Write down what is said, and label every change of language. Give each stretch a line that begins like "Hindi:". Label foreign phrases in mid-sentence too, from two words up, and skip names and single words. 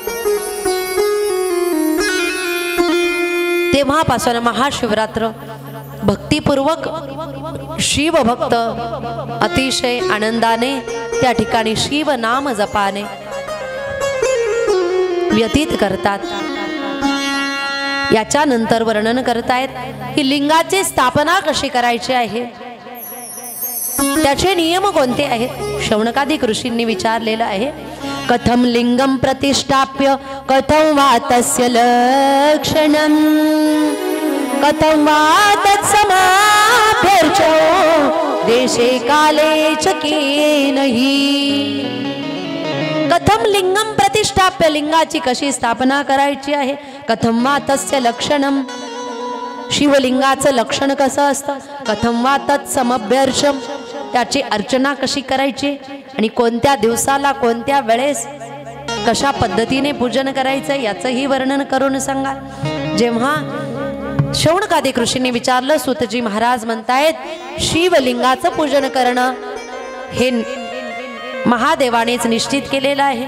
Marathi: तेव्हापासून महाशिवरात्र भक्तिपूर्वक शिवभक्त अतिशय आनंदाने त्या ठिकाणी शिव नाम जपाने व्यतीत करतात. याच्या नंतर वर्णन करतायत की लिंगाची स्थापना कशी करायची आहे, त्याचे नियम कोणते आहेत. शौनकादिक ऋषींनी विचारलेलं आहे.
Sanskrit: कथम लिंगम प्रतिष्ठाप्य कथम वा तस्य लक्षणम कथम वा तत्समाभ्यर्चो देशे काले च केनहि. कथम लिंगम प्रतिष्ठाप्य,
Marathi: लिंगाची कशी स्थापना करायची आहे.
Sanskrit: कथम वा तस्य लक्षणम,
Marathi: शिवलिंगाचं लक्षण कसं असतं.
Sanskrit: कथम वा तत्समभ्यर्चम,
Marathi: त्याची अर्चना कशी करायची आणि कोणत्या दिवसाला कोणत्या वेळेस कशा पद्धतीने पूजन करायचं याचंही वर्णन करून सांगा. जेव्हा शौनकादिक ऋषींनी विचारलं, सूतजी महाराज म्हणतायत शिवलिंगाचं पूजन करणं हे महादेवानेच निश्चित केलेलं आहे.